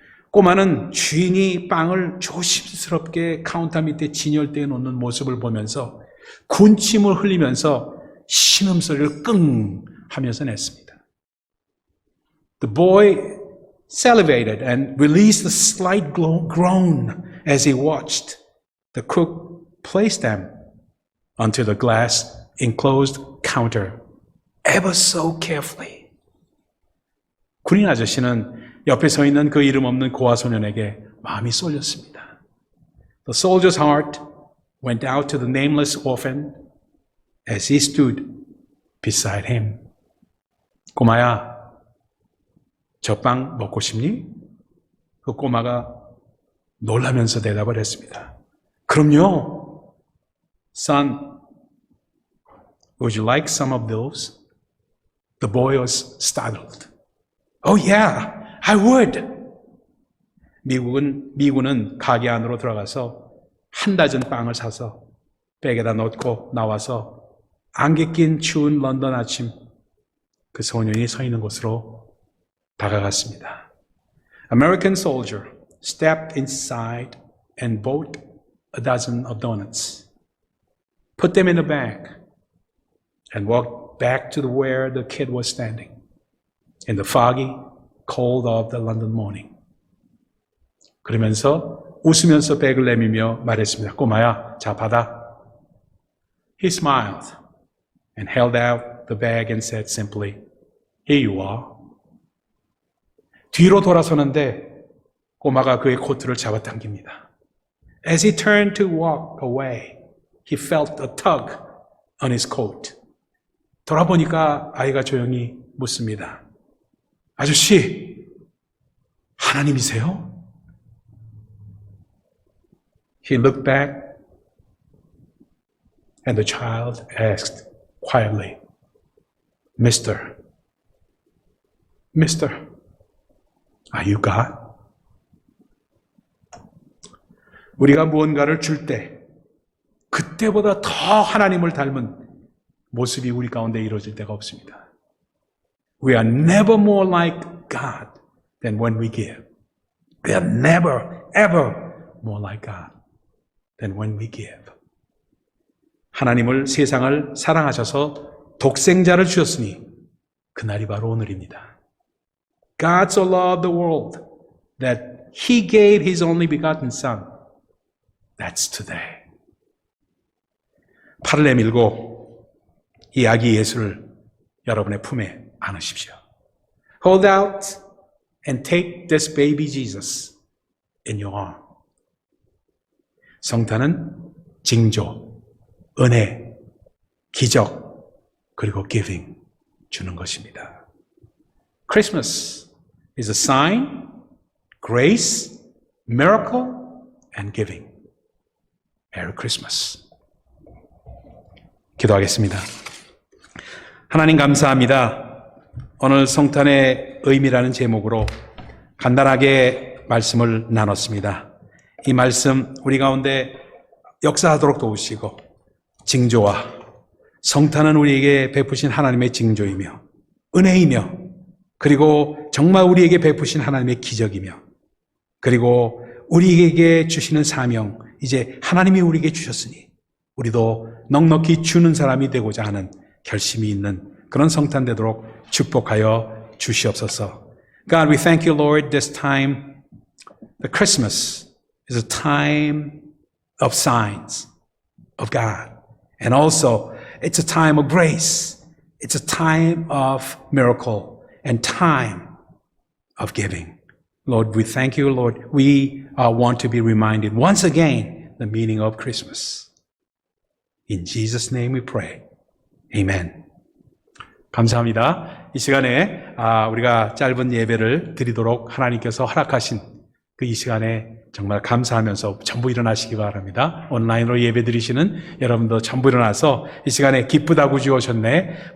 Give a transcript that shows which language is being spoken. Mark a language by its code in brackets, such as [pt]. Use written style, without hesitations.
[ko] 꼬마는 주인이 빵을 조심스럽게 카운터 밑에 진열대에 놓는 모습을 보면서 군침을 흘리면서 신음소리를 끙 하면서 냈습니다. [en] The boy salivated and released a slight groan as he watched the cook place them onto the glass enclosed counter ever so carefully. [ko] 군인 아저씨는 옆에 서 있는 그 이름 없는 고아 소년에게 마음이 쏠렸습니다. [en] The soldier's heart went out to the nameless orphan as he stood beside him. [ko] 꼬마야, 저 빵 먹고 싶니? 그 꼬마가 놀라면서 대답을 했습니다. 그럼요. [en] Son, would you like some of those? The boy was startled. Oh yeah, I would. [ko] 미군은 가게 안으로 들어가서 한 다전 빵을 사서 백에다 넣고 나와서 안개 낀 추운 런던 아침 그 소년이 서 있는 곳으로 다가갔습니다. [en] American soldier stepped inside and bought a dozen of donuts, put them in a bag, and walked back to where the kid was standing in the foggy cold of the London morning. [ko] 그러면서 웃으면서 백을 내밀며 말했습니다. 꼬마야, 자 받아. [en] He smiled and held out the bag and said simply, Here you are. [ko] 뒤로 돌아서는데 꼬마가 그의 코트를 잡아당깁니다. [en] As he turned to walk away, he felt a tug on his coat. [ko] 돌아보니까 아이가 조용히 묻습니다. 아저씨, 하나님이세요? [en] He looked back and the child asked quietly, Mister, are you God? [ko] 우리가 무언가를 줄 때 그때보다 더 하나님을 닮은 모습이 우리 가운데 이루어질 때가 없습니다. [en] We are never more like God than when we give. We are never, ever more like God than when we give. [ko] 하나님을 세상을 사랑하셔서 독생자를 주셨으니 그날이 바로 오늘입니다. [en] God so loved the world that He gave His only begotten Son. That's today. [ko] 팔을 내밀고 이 아기 예수를 여러분의 품에 안으십시오. [en] Hold out and take this baby Jesus in your arm. [ko] 성탄은 징조, 은혜, 기적, 그리고 giving 주는 것입니다. [en] Christmas is a sign, grace, miracle, and giving. Merry Christmas. [ko] 기도하겠습니다. 하나님 감사합니다. 오늘 성탄의 의미라는 제목으로 간단하게 말씀을 나눴습니다. 이 말씀 우리 가운데 역사하도록 도우시고 징조와 성탄은 우리에게 베푸신 하나님의 징조이며 은혜이며 그리고 정말 우리에게 베푸신 하나님의 기적이며 그리고 우리에게 주시는 사명 이제 하나님이 우리에게 주셨으니 우리도 넉넉히 주는 사람이 되고자 하는 결심이 있는 그런 성탄 되도록 축복하여 주시옵소서. [en] God, we thank you, Lord, this time. The Christmas is a time of signs of God. And also, it's a time of grace. It's a time of miracle and time of giving. Lord, we thank you, Lord. We want to be reminded once again the meaning of Christmas. In Jesus' name we pray. Amen. [ko] 감사합니다. 이 시간에 우리가 짧은 예배를 드리도록 하나님께서 허락하신 그 이 시간에 정말 감사하면서 전부 일어나시기 바랍니다. 온라인으로 예배 드리시는 여러분도 전부 일어나서 이 시간에 기쁘다고 주오셨네.